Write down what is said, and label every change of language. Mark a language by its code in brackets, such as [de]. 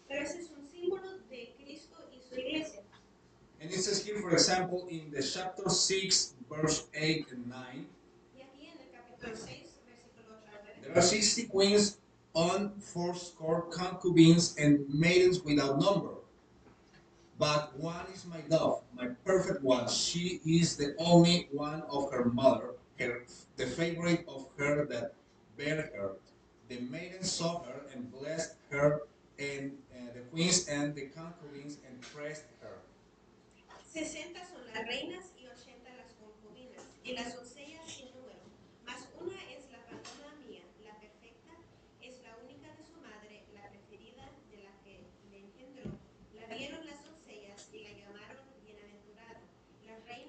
[es] Pero ese es un símbolo de Cristo y su iglesia. [en] And it says here, for example, in the chapter 6, verse 8 and 9, [es] Y aquí en el capítulo 6, versículo 8 al 9, [en] there are 60 queens on fourscore concubines and maidens without number. But one is my dove, my perfect one. She is the only one of her mother, the favorite of her that bare her. The maiden saw her and blessed her, and the queens and the concubines and praised her. [es] 60 son las reinas y 80 las concubinas, y las doncellas sin número. Mas una es la paloma mía, la perfecta, es la única de su madre, la preferida de la que le engendró. La vieron las doncellas y la llamaron bienaventurada. Las